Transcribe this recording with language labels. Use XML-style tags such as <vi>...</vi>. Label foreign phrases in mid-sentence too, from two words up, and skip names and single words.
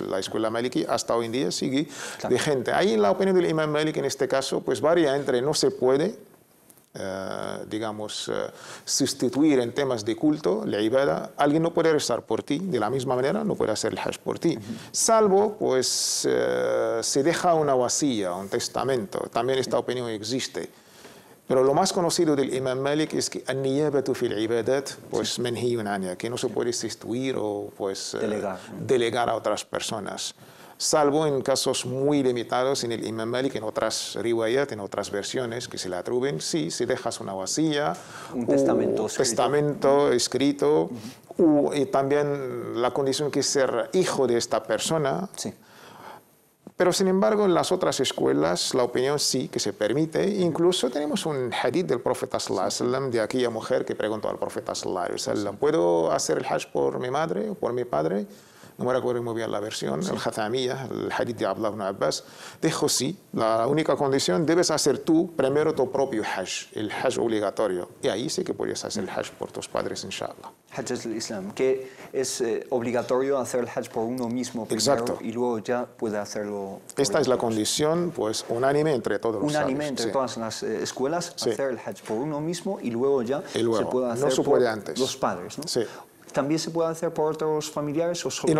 <es>La escuela maliki hasta hoy en día sigue vigente. Ahí en la opinión del Imam Malik, en este caso, pues varía entre no se puede, digamos, sustituir en temas de culto, la ibada. Alguien no puede rezar por ti, de la misma manera no puede hacer el hajj por ti. Salvo, pues, se deja una wasiyya, un testamento. También esta opinión existe. Pero lo más conocido del Imam Malik es que</es> <ar>النيابة في العبادات,</ar> <es>pues</es> <ar>منهي عنها,</ar> <es>que no se puede sustituir o pues delegar a otras personas. Salvo en casos muy limitados en el Imam Malik, en otras riwayat, en otras versiones que se le atribuyen, sí, si dejas una wasiyya, un testamento escrito, y también la condición que es ser hijo de esta persona. Pero, sin embargo, en las otras escuelas, la opinión sí que se permite. Incluso tenemos un hadith del profeta</es> <ar>صلى الله عليه وسلم,</ar> <es>de aquella mujer que preguntó al profeta</es> <ar>صلى الله عليه وسلم:</ar> <es>¿puedo hacer el hajj por mi madre o por mi padre? No me recuerdo muy bien la versión, el Hathamiyya, el hadith de Abdullah ibn Abbas. Dijo sí, la única condición, debes hacer tú primero tu propio hajj, el hajj obligatorio. Y ahí sí que puedes hacer el hajj por tus padres, inshallah. Hajj es el Islam, que es obligatorio hacer el hajj por uno mismo primero, y luego ya puede hacerlo. Esta es la condición, pues, unánime entre todos los sabios. Unánime entre todas las escuelas, hacer el hajj por uno mismo, y luego ya se puede hacer no por antes. Los padres, ¿no? Sí. ¿También se puede hacer por otros familiares o solo?</es>